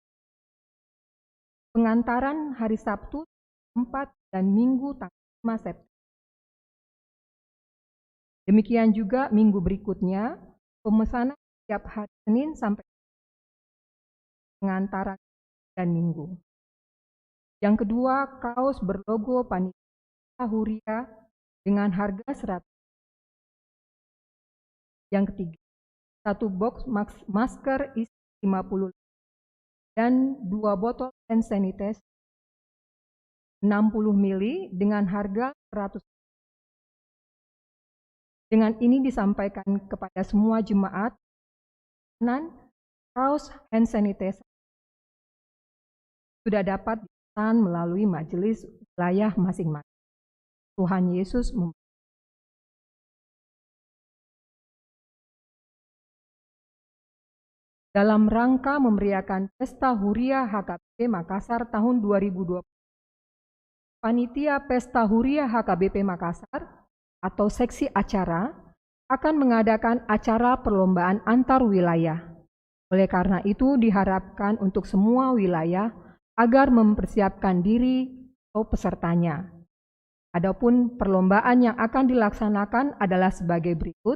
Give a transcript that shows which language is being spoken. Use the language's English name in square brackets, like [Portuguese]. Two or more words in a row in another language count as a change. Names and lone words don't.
[Indonesian] Pengantaran hari Sabtu 4 dan Minggu tanggal 5 September. Demikian juga minggu berikutnya, pemesanan setiap hari Senin sampai pengantaran dan Minggu. Yang kedua, kaos berlogo panitia Huria dengan harga 100. Yang ketiga, 1 box masker isi 50 dan 2 botol [English] hand sanitizer [Indonesian] 60 ml dengan harga 100. Dengan ini disampaikan kepada semua jemaat, kaos [English] hand sanitizer [Indonesian] sudah dapat dipesan melalui majelis wilayah masing-masing. Tuhan Yesus memberkati. Dalam rangka memeriahkan Pesta Huria HKBP Makassar tahun 2020, Panitia Pesta Huria HKBP Makassar atau seksi acara akan mengadakan acara perlombaan antar wilayah. Oleh karena itu diharapkan untuk semua wilayah agar mempersiapkan diri atau pesertanya. Adapun perlombaan yang akan dilaksanakan adalah sebagai berikut.